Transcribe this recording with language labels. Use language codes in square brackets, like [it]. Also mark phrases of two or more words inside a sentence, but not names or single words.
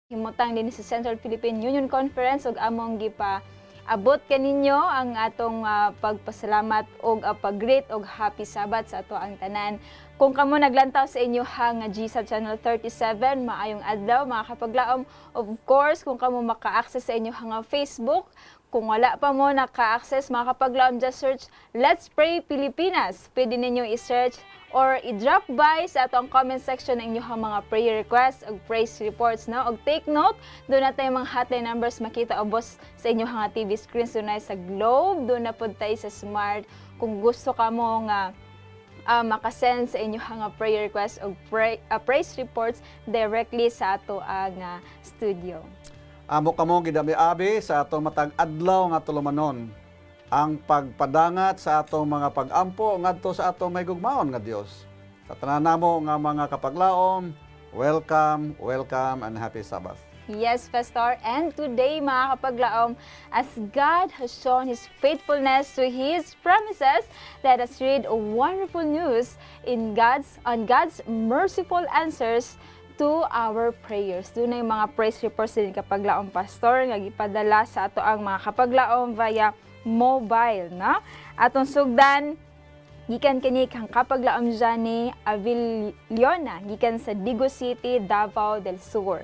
[ceb] butang din sa Central Philippine Union Conference ug among abot kaninyo ang atong pagpasalamat og pag-greet og [en] happy Sabbath [ceb] sa ato ang tanan. Kung kamo naglantaw sa inyo nga GSAB Channel 37, maayong adlaw mga kapaglaom. [en] Of course, [ceb] kung kamo maka-access sa inyo nga Facebook, kung wala pa mo naka-access mga kapaglaom, [en] just search Let's Pray Pilipinas. [ceb] Pwede ninyo i-search or i-drop by sa atong [en] comment section [ceb] ng inyong mga [en] prayer requests [ceb] o [en] praise reports. [ceb] No? [en] Og take note, [ceb] doon na tayo mga [en] hotline numbers [ceb] makita ubos sa inyong mga [en] TV screens. [ceb] Doon na sa Globe, doon na po tayo sa Smart. Kung gusto ka mo nga makasend sa inyong mga [en] prayer requests [ceb] o [en] praise reports [ceb] directly sa ato ang studio. Amo kamo gidami-abi sa atong matag adlaw nga tulumanon ang pagpadangat sa atong mga pag-ampo ngadto sa atong may gugmaon nga Dios. Sa tanan namo nga mga kapaglaom, [en] welcome, welcome and happy Sabbath. Yes, Pastor. And today, [ceb] mga kapaglaom, [en] as God has shown His faithfulness to His promises, let us read a wonderful news on God's merciful answers to our prayers. [ceb] Doon ay mga [en] praise reports [ceb] din kapaglaom, Pastor, nga gipadala sa ato ang mga kapaglaom [en] via mobile, [ceb] na? Atong sugdan, gikan kini kang kapaglaom Johnny Avillona, gikan sa Digo City, Davao del Sur.